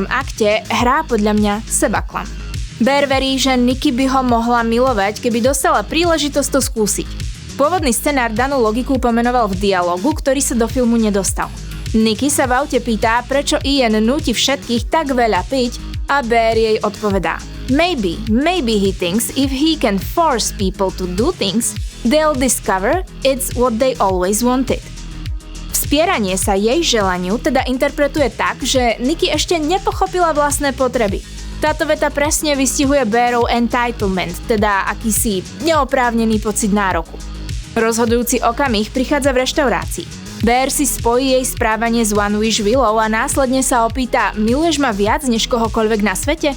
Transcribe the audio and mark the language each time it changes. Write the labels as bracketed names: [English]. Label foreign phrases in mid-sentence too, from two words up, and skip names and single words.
[Slovak] akte hrá podľa mňa sebaklam. Bear verí, že Nikki by ho mohla milovať, keby dostala príležitosť to skúsiť. Pôvodný scenár danú logiku pomenoval v dialogu, ktorý sa do filmu nedostal. Nikki sa v aute pýta, prečo Ian núti všetkých tak veľa piť a Bear jej odpovedá: [English] Maybe he thinks if he can force people to do things, they'll discover it's what they always wanted. [Slovak] Vspieranie sa jej želaniu teda interpretuje tak, že Nikki ešte nepochopila vlastné potreby. Táto veta presne vystihuje Bearov entitlement, teda akýsi neoprávnený pocit nároku. Rozhodujúci okamih prichádza v reštaurácii. Bear si spojí jej správanie s One Wish Willou a následne sa opýta: miluješ ma viac než kohokoľvek na svete?